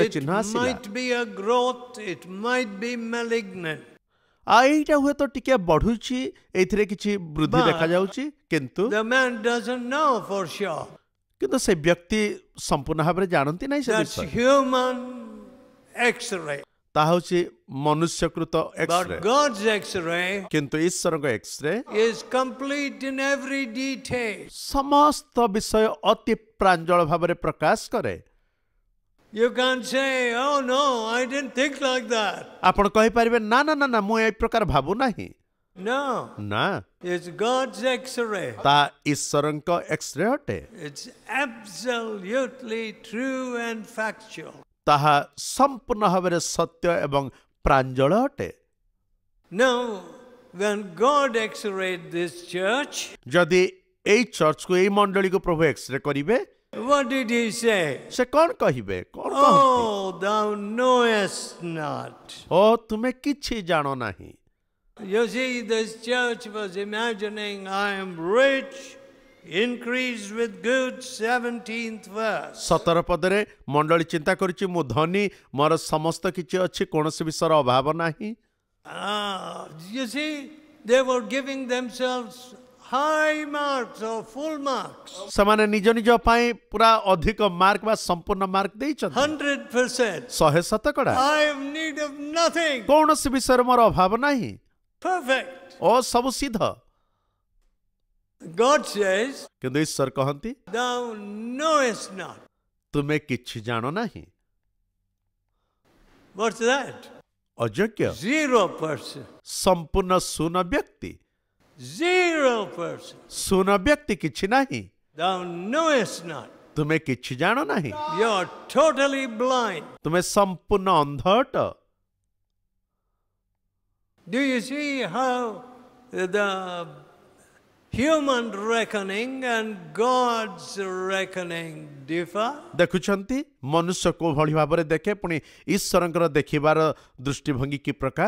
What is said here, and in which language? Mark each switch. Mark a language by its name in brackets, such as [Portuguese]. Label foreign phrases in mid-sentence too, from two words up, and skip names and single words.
[English] It [Odia] ଚିହ୍ନ ଆସିଲା। [English] might be a growth, it might be malignant. [Odia] ଏଇଟା ହୁଏତ ଟିକେ ବଢୁଛି, ଏଇଥିରେ କିଛି ବୃଦ୍ଧି [English] But [Odia] ଦେଖାଯାଉଛି, କିନ୍ତୁ [English] the man doesn't know for sure. [Odia] କିନ୍ତୁ ସେ ବ୍ୟକ୍ତି ସମ୍ପୂର୍ଣ୍ଣ ଭାବରେ ଜାଣନ୍ତି ନାହିଁ ସେ [English] That's [Odia] ବିଷୟ। [English] human X-ray. [Odia] ତାହା ହେଉଛି ମନୁଷ୍ୟକୃତ ଏକ୍ସରେ। [English] But God's X-ray [Odia] କିନ୍ତୁ ଈଶ୍ୱରଙ୍କ ଏକ୍ସରେ [English] is complete in every detail. [Odia] ସମସ୍ତ ବିଷୟ ଅତି ପ୍ରାଞ୍ଜଳ ଭାବରେ ପ୍ରକାଶ କରେ। [English] You can't say, oh no, I didn't think like that. [Odia] ଆପଣ କହିପାରିବେ ନା ନା ନା ନା ମୁଁ ଏ ପ୍ରକାର ଭାବୁ ନାହିଁ। [English] No, [Odia] ନା, [English] it's God's X-ray. [Odia] ତା ଈଶ୍ୱରଙ୍କ ଏକ୍ସରେ ଅଟେ। [English] It's absolutely true and factual. [Odia] ତାହା ସମ୍ପୂର୍ଣ୍ଣ ଭାବରେ ସତ୍ୟ ଏବଂ ପ୍ରାଞ୍ଜଳ ଅଟେ। [English] Now, when God X-rayed this church, [Odia] ଯଦି ଏଇ ଚର୍ଚ୍ଚକୁ ଏଇ ମଣ୍ଡଳୀକୁ ପ୍ରଭୁ ଏକ୍ସରେ କରିବେ, [English] what did he say? [Odia] ସେ କଣ କହିବେ? କଣ କହନ୍ତି? [English] Oh, thou knowest not. [Odia] ଓ ତୁମେ କିଛି ଜାଣ ନାହିଁ। [English] You see, this church was imagining I am rich, increased with goods, 17th verse. [Odia] 17 ପଦରେ ମଣ୍ଡଳୀ ଚିନ୍ତା କରୁଛି ମୁଁ ଧନୀ, ମୋର ସମସ୍ତ କିଛି ଅଛି, କୌଣସି ବିଷୟର ଅଭାବ ନାହିଁ। [English] You see, they were giving themselves high marks or full marks. [Odia] ସେମାନେ ନିଜ ନିଜ ପାଇଁ ପୁରା ଅଧିକ ମାର୍କ ବା ସମ୍ପୂର୍ଣ୍ଣ ମାର୍କ ଦେଇଛନ୍ତି। [English] 100%. [Odia] 100%। [English] I have need of nothing. [Odia] କୌଣସି ବିଷୟରେ ମୋର ଅଭାବ ନାହିଁ। [English] Perfect. [Odia] ଓ ସବୁ ସିଦ୍ଧ। [English] God says, [Odia] କିନ୍ତୁ ଈଶ୍ୱର କହନ୍ତି [English] thou knowest not. [Odia] ତୁମେ କିଛି ଜାଣ ନାହିଁ। [English] What's that? [Odia] ଅଯୋଗ୍ୟ, [English] 0%. [Odia] ସମ୍ପୂର୍ଣ୍ଣ ଶୂନ ବ୍ୟକ୍ତି। [English] 0%. [Odia] ଶୂନ ବ୍ୟକ୍ତି କିଛି ନାହିଁ। [English] Thou knowest not. [Odia] ତୁମେ କିଛି ଜାଣ ନାହିଁ। [English] You're totally blind. [Odia] ତୁମେ ସମ୍ପୂର୍ଣ୍ଣ ଅନ୍ଧ ଅଟ। [English] Do you see how the human reckoning and God's reckoning differ? [Odia] ଦେଖୁଛନ୍ତି ମନୁଷ୍ୟ କୋଉ ଭଳି ଭାବରେ ଦେଖେ, ପୁଣି ଈଶ୍ୱରଙ୍କର ଦେଖିବାର ଦୃଷ୍ଟିଭଙ୍ଗୀ କି ପ୍ରକାର?